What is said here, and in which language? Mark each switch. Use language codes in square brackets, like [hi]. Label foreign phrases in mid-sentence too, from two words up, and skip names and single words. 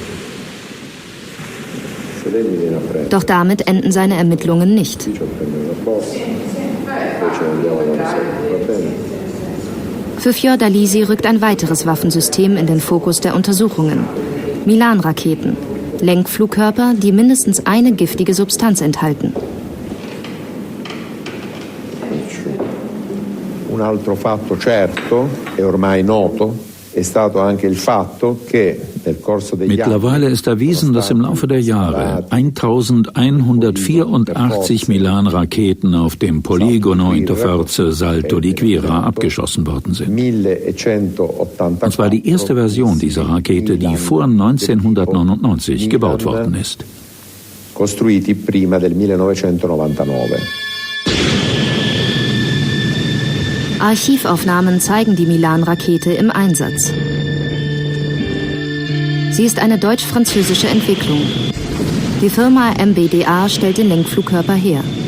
[de] Doch damit enden seine Ermittlungen nicht. Für Fiordalisi rückt ein weiteres Waffensystem in den Fokus der Untersuchungen. Milan-Raketen, Lenkflugkörper, die mindestens eine giftige Substanz enthalten. [it] Un altro fatto certo e ormai noto è stato anche il fatto che nel corso degli anni. [de] Mittlerweile ist erwiesen, dass im Laufe der Jahre 1184 Milan-Raketen auf dem Poligono Interforze Salto di Quira abgeschossen worden sind. Und zwar die erste Version dieser Rakete, die vor 1999 gebaut worden ist. [it] Costruiti prima del 1999. [de] Archivaufnahmen zeigen die Milan-Rakete im Einsatz. Sie ist eine deutsch-französische Entwicklung. Die Firma MBDA stellt den Lenkflugkörper her.